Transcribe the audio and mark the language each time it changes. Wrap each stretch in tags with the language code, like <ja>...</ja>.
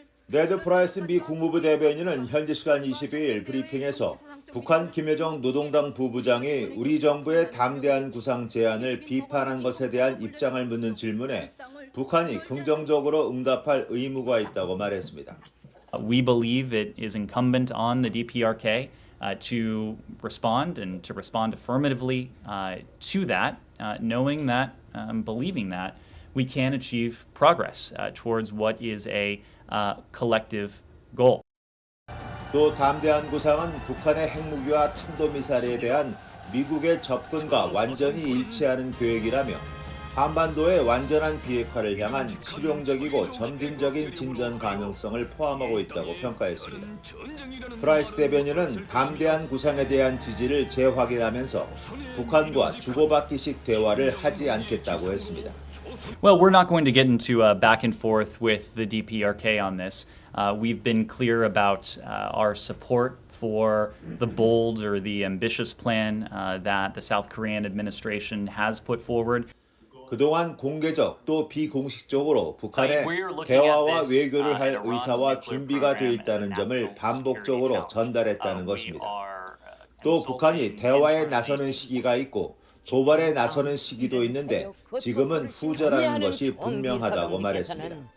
<ko>네드 프라이스 미 국무부 대변인은 현지 시간 22일 브리핑에서 북한 김여정 노동당 부부장이 우리 정부의 담대한 구상 제안을 비판한 것에 대한 입장을 묻는 질문에 북한이 긍정적으로 응답할 의무가 있다고 말했습니다.</ko> <en>We believe it is incumbent on the DPRK to respond and to respond affirmatively to that, knowing that, believing that we can achieve progress towards what is a collective goal.</en> <ko>또 담대한 구상은 북한의 핵무기와 탄도미사일에 대한 미국의 접근과 완전히 일치하는 계획이라며 한반도의 완전한 비핵화를 향한 실용적이고 점진적인 진전 가능성을 포함하고 있다고 평가했습니다. 프라이스 대변인은 담대한 구상에 대한 지지를 재확인하면서 북한과 주고받기식 대화를 하지 않겠다고 했습니다.</ko> <en>Well, we're not going to get into back and forth with the DPRK on this. We've been clear about our support for the bold or the ambitious plan that the South Korean administration has put forward.</en> <ko>그동안 공개적 또 비공식적으로 북한의 대화와 외교를 할 의사와 준비가 되어 있다는 점을 반복적으로 전달했다는 것입니다. 또 북한이 대화에 나서는 시기가 있고 도발에 나서는 시기도 있는데 지금은 후자라는 것이 분명하다고 말했습니다.</ko>